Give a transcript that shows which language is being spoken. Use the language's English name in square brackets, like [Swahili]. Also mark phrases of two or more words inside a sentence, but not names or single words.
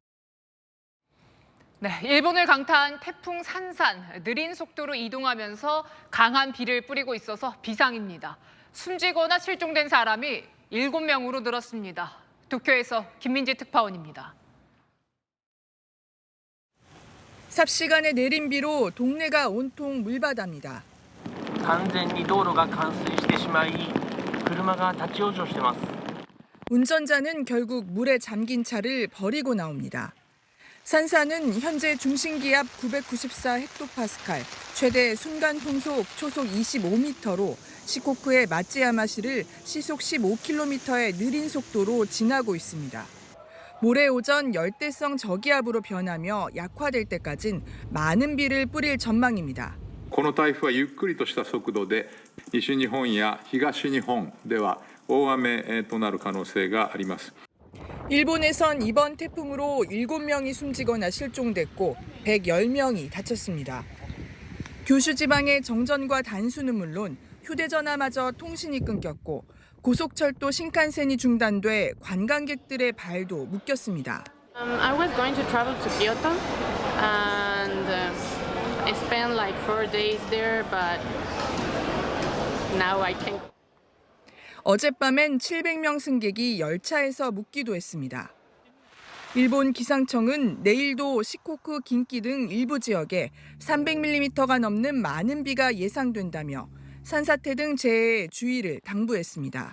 [Korean] 네, 일본을 강타한 태풍 산산, 느린 속도로 이동하면서 강한 비를 뿌리고 있어서 비상입니다. 숨지거나 실종된 사람이 7명으로 늘었습니다. 도쿄에서 김민지 특파원입니다. 삽시간의 내린 비로 동네가 온통 물바다입니다. [Japanese] 完全に道路が冠水してしまい、車が立ち往生しています。 [Korean] 운전자는 결국 물에 잠긴 차를 버리고 나옵니다. 산사는 현재 중심기압 994헥토파스칼, 최대 순간 풍속 초속 25m로 시코쿠의 마츠야마시를 시속 15km의 느린 속도로 지나고 있습니다. 모레 오전 열대성 저기압으로 변하며 약화될 때까진 많은 비를 뿌릴 전망입니다. [Japanese] この台風はゆっくりとした速度で西日本や東日本では大雨となる可能性があります。 [Korean] 일본에선 이번 태풍으로 7명이 숨지거나 실종됐고 110명이 다쳤습니다. 규슈 지방의 정전과 단수는 물론 휴대전화마저 통신이 끊겼고 고속철도 신칸센이 중단돼 관광객들의 발도 묶였습니다. [English] I was going to travel to Kyoto and I spent like 4 days there, but now I can't. [Korean] 어젯밤엔 700명 승객이 열차에서 묵기도 했습니다. 일본 기상청은 내일도 시코쿠, 긴키 등 일부 지역에 300mm가 넘는 많은 비가 예상된다며 산사태 등 재해에 주의를 당부했습니다.